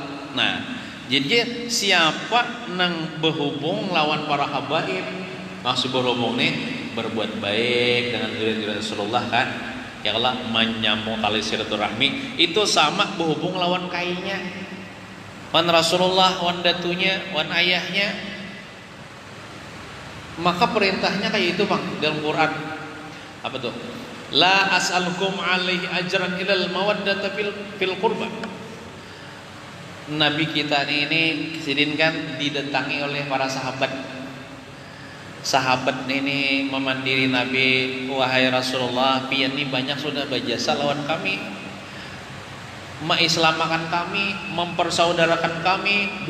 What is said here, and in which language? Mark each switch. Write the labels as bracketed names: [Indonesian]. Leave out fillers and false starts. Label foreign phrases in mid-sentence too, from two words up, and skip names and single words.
[Banjar] Nah, jadi siapa nang berhubung lawan para habaib, maksud berhubung nih berbuat baik dengan zuriat Rasulullah kan, ya Allah menyambung tali silaturahmi, itu sama berhubung lawan kainya, wan Rasulullah, wan datunya, wan ayahnya. Maka perintahnya kayak itu bang dalam Quran. Apa tuh? [Arabic] لا أسألكم عليه أجرا إلا المودة في القربى. [Banjar] Nabi kita ini kesidin kan didatangi oleh para sahabat. Sahabat ini memandiri Nabi, wahai Rasulullah, pian ini banyak sudah berjasa lawan kami, mengislamakan kami, mempersaudarakan kami.